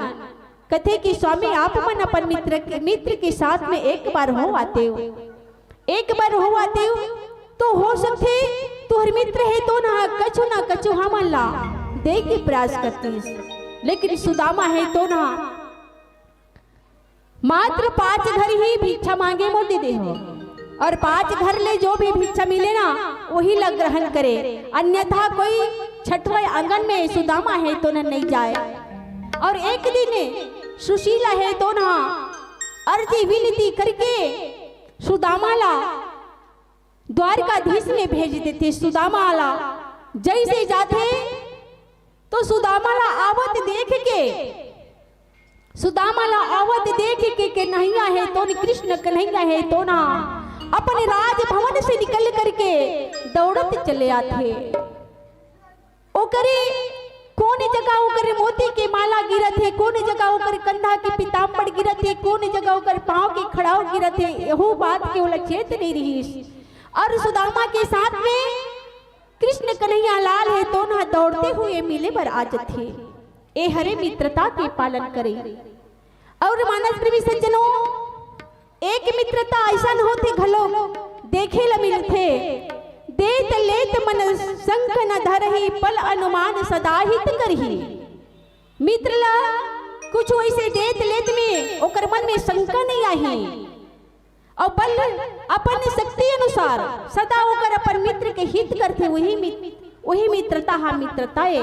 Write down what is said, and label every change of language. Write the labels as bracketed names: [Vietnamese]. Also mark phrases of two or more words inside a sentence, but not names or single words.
[Chhattisgarhi] कथे कि स्वामी आप मन अपन मित्र के साथ में एक बार हो आते हो, एक बार हो आते हो तो हो सकते तुहर मित्र है तो ना कछु हमन ला दे के प्रयास करती, लेकिन सुदामा है तो ना मात्र 5 घर ही भिक्षा मांगे मोर दे हो और 5 घर ले जो भी भिक्षा मिले ना वही लग ग्रहण करे, अन्यथा कोई छठवें आंगन में सुदामा है तो ना नहीं जाए। और एक दिन सुशीला है तो ना अर्जी विनती करके सुदामा ला द्वारकाधीश में भेज देते। सुदामा ला जैसे जाते तो सुदामा ला आवत देख के, सुदामा ला आवत देख के कन्हैया है तो कृष्ण कन्हैया है तो ना अपने राजभवन से निकल करके दौड़त चले आते। ओकरे कौन जगह ओकर मोती के माला गिरत है, कौन जगह ओकर कंधा के पीताम्बर गिरत है, कौन जगह ओकर पांव के खड़ाव गिरत है, यहो बात के ओला चेत नहीं रही। और सुदामा के साथ में कृष्ण कन्हैया लाल है तो ना दौड़ते हुए मिले बर आज थे। ए हरे मित्रता के पालन करे। और मानस प्रेमी सज्जनों, एक मित्रता ऐसा होते घलो देखे ल मिलते, देत लेत मन संक न धरही पल अनुमान सदा हित करही। मित्र ला कुछ वैसे देत लेत में ओकर मन में शंका नहीं आई और बल अपन शक्ति अनुसार सदा ओकर अपन मित्र के हित करते, वही मित्रता हा मित्रता है।